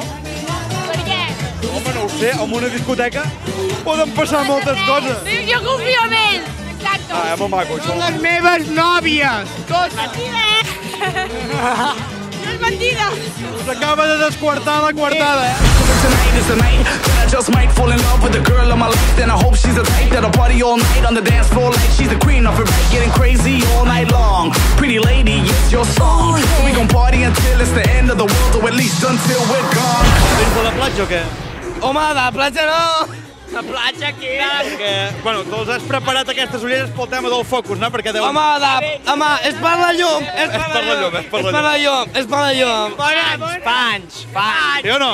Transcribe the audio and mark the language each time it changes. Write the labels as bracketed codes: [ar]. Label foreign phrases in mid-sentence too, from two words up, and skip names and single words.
[ca] Per què? Home, no ho sé, en una discoteca poden passar moltes coses. Sí, jo confio en ell. Exacto. És molt maco, això. Les meves nòvies! No és mentida. Us acaba de desquartar la coartada, [en] Tonight is the night that I just might fall in love with the girl of my life. Then I hope she's the type that'll party all night on the dance floor like she's the queen of her night, getting crazy all night long. Pretty lady, it's your song. We gon' party until it's the end of the world, or at least until we're gone. [ca] Dins de la platja o què? Home, de la platja no. La platja aquí. Perquè, bueno, tu els has preparat aquestes ulleres pel tema del focus, no? Perquè deuen... Home, és per la llum. És per la llum. És per la llum. Panys. Sí o no?